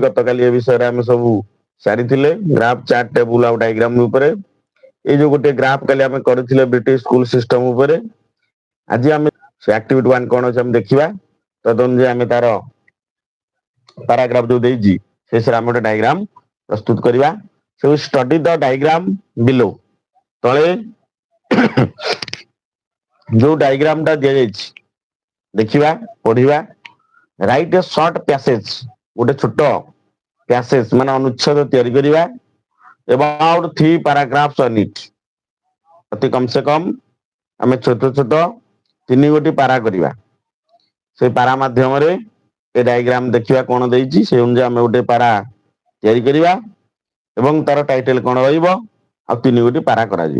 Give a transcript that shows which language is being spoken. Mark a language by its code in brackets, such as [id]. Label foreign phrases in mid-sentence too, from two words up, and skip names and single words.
[or] ଗତକାଲି ଏ ବିଷୟରେ ଆମେ ସବୁ ସାରିଥିଲେ [en] graph, chart, table [or] ଆଉ ଡାଇଗ୍ରାମ ଉପରେ। ଏଇ ଯୋଉ ଗୋଟେ ଗ୍ରାଫ କାଲି ଆମେ କରିଥିଲେ [en] British school system [or] ଉପରେ, ଆଜି ଆମେ ସେ ଆକ୍ଟିଭିଟି 1 କଣ ଅଛି ଆମେ ଦେଖିବା। ତଦନୁଯାୟୀ ଆମେ ତାର ପାରାଗ୍ରାଫ ଯୋଉ ଦେଇଛି ଶେଷରେ ଆମେ ଗୋଟେ ଡାଇଗ୍ରାମ ପ୍ରସ୍ତୁତ କରିବା। [en] So study the diagram below. [or] ତଳେ ଯୋଉ ଡାଇଗ୍ରାମ ଟା ଦିଆଯାଇଛି ଦେଖିବା, ପଢିବା। [en] write a short passage, [or] ଗୋଟେ ଛୋଟ ପ୍ୟାସେଜ ମାନେ ଅନୁଚ୍ଛେଦ ତିଆରି କରିବା। [en] About 3 paragraphs on it. [or] ଅତି କମ ସେ କମ ଆମେ ଛୋଟ ଛୋଟ 3 ଗୋଟି ପାରା କରିବା। ସେଇ ପାରା ମାଧ୍ୟମରେ ଏ ଡାଇଗ୍ରାମ ଦେଖିବା କଣ ଦେଇଛି, ସେ ଅନୁଯାୟୀ ଆମେ ଗୋଟେ ପାରା ତିଆରି କରିବା ଏବଂ ତାର ଟାଇଟେଲ କଣ ରହିବ ଆଉ 3 ଗୋଟି ପାରା କରାଯିବ।